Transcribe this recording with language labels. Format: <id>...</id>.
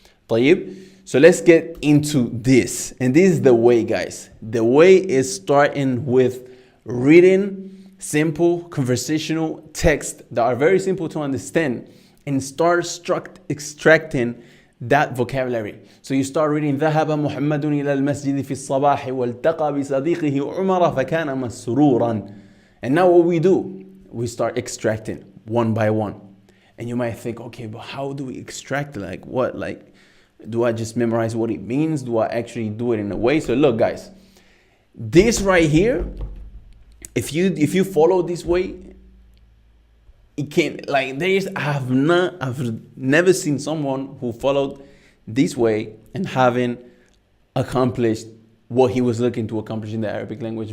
<en>طيب. So let's get into this. And this is the way, guys. The way is starting with reading simple conversational texts that are very simple to understand and start extracting that vocabulary. So you start reading</en> <ar>ذهب محمد إلى المسجد في الصباح والتقى بصديقه عمر فكان مسرورا.</ar> <en>And now what we do, we start extracting one by one. And you might think, okay, but how do we extract? Like what? Like, do I just memorize what it means? Do I actually do it in a way? So look, guys, this right here, if you follow this way, it can't, like, I've never seen someone who followed this way and having accomplished what he was looking to accomplish in the Arabic language.</en>